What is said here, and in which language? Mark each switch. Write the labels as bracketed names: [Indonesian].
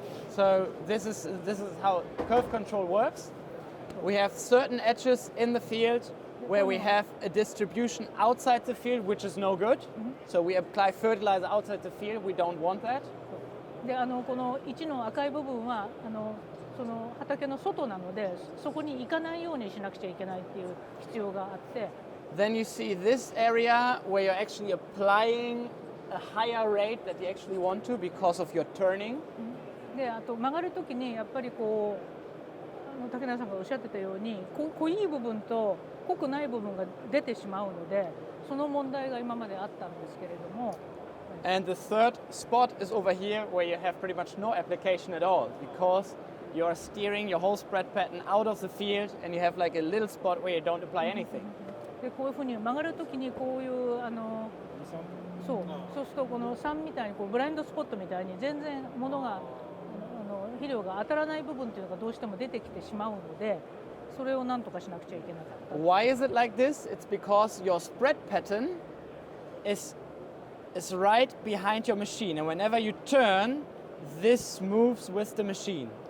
[English] So this is how curve control works. We have certain edges in the field where we have a distribution outside the field, which is no good. So we apply fertilizer outside the field. We don't want that. [Japanese] でこの1の赤い部分はその畑の外なので、そこに行かないようにしなくちゃいけないっていう必要があって。 [English] Then you see this area where you're actually applying a higher rate that you actually want to because of your turning. [Japanese] であと曲がるときにやっぱりこう竹中さんがおっしゃってたように濃い部分と濃くない部分が出てしまうので、その問題が今まであったんですけれども。 [English] And the third spot is over here where you have pretty much no application at all because you are steering your whole spread pattern out of the field and you have like a little spot where you don't apply anything. [Japanese] でこういうふうに曲がるときにこういうそうするとこの3みたいにこうブラインドスポットみたいに全然物が肥料が当たらない部分っていうのがどうしても出てきてしまうので、それをなんとかしなくちゃいけなかった。 [English] Why is it like this? It's because your spread pattern is right behind your machine, and whenever you turn, this moves with the machine.